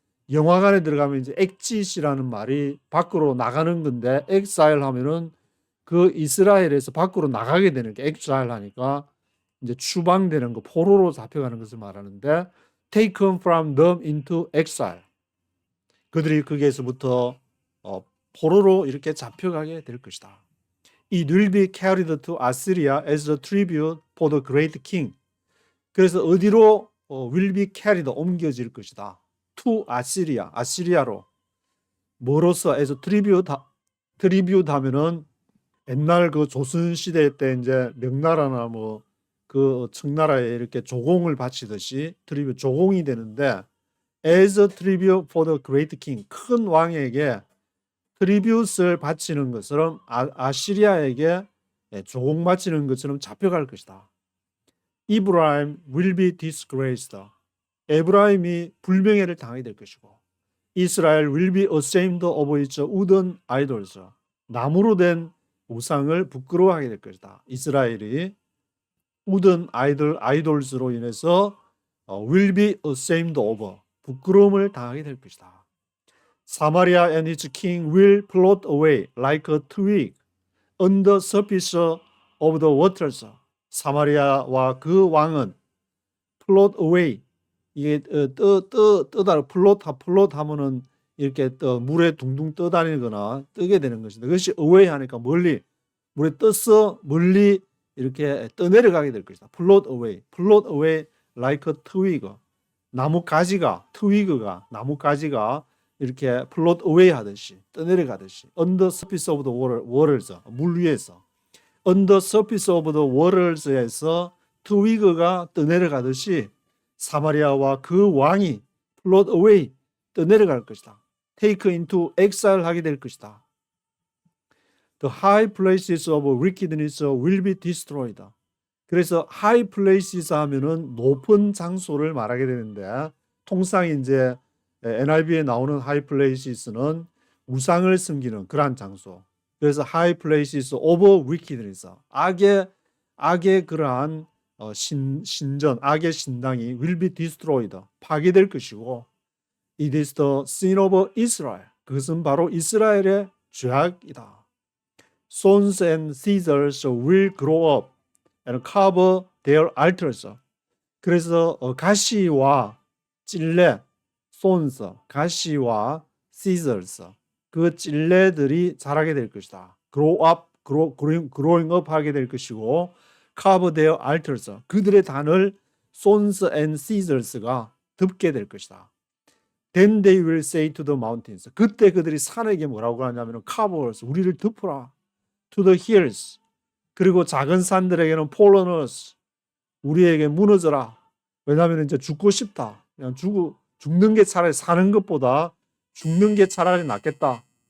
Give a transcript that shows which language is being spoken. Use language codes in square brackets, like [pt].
[ko] 영화관에 들어가면 이제 exit이라는 말이 밖으로 나가는 건데 exile 하면은 그 이스라엘에서 밖으로 나가게 되는 게 exile 하니까 이제 추방되는 거 포로로 잡혀가는 것을 말하는데 [en] taken from them into exile [ko] 그들이 거기에서부터 포로로 이렇게 잡혀가게 될 것이다. [en] It will be carried to Assyria as a tribute for the great king. [ko] 그래서 어디로 [en] will be carried [ko] 옮겨질 것이다. [en] to Assyria, [ko] 아시리아로. 뭐로서 [en] as a tribute [ko] 하면은 옛날 그 조선 시대 때 이제 명나라나 뭐 그 청나라에 이렇게 조공을 바치듯이 트리뷰 조공이 되는데 [en] as a tribute for the great king [ko] 큰 왕에게 트리뷰트를 바치는 것처럼 아시리아에게 조공 바치는 것처럼 잡혀갈 것이다. [en] Ephraim will be disgraced. [ko] 에브라임이 불명예를 당하게 될 것이고 [en] Israel will be ashamed of its wooden idols. [ko] 나무로 된 우상을 부끄러워하게 될 것이다. 이스라엘이 wooden idols로 인해서 [en] will be ashamed of [ko] 부끄러움을 당하게 될 것이다. [en] Samaria and its king will float away like a twig on the surface of the waters. [ko] 사마리아와 그 왕은 [en] float away [ko] 이게 떠다 float 하면은 이렇게 물에 둥둥 떠다니거나 뜨게 되는 것인데 그것이 away 하니까 멀리 물에 떠서 멀리 이렇게 떠내려가게 될 것이다. [en] float away like a twig. [ko] 나무 가지가 트위그가 나무 가지가 이렇게 [en] float away [ko] 하듯이 떠내려가듯이 [en] on the surface of the waters [ko] 물 위에서 [en] on the surface of the waters에서 [ko] 트위그가 떠내려가듯이 사마리아와 그 왕이 [en] float away [ko] 떠내려갈 것이다. [en] take into exile [ko] 하게 될 것이다. [en] The high places of wickedness will be destroyed. [ko] 그래서 high places 하면은 높은 장소를 말하게 되는데 통상 이제 NIV에 나오는 high places는 우상을 섬기는 그러한 장소. 그래서 [en] high places of wickedness. [ko] 악의 그러한 신전, 악의 신당이 will be destroyed. 파괴될 것이고 [en] it is the sin of Israel. [ko] 그것은 바로 이스라엘의 죄악이다. [en] Sons and scissors will grow up and cover their altars. [ko] 그래서 가시와 찔레, sons, 가시와 scissors, 그 찔레들이 자라게 될 것이다. [en] growing up [ko] 하게 될 것이고 [en] cover their altars. [ko] 그들의 단을 [en] sons and Caesars [ko] 가 덮게 될 것이다. [en] Then they will say to the mountains. [ko] 그때 그들이 산에게 뭐라고 하냐면 [en] cover us. [ko] 우리를 덮어라. [en] To the hills. [ko] 그리고 작은 산들에게는 [en] fall on us. [ko] 우리에게 무너져라. 왜냐하면 이제 죽고 싶다. 그냥 죽는 게 차라리 사는 것보다 죽는 게 차라리 낫겠다.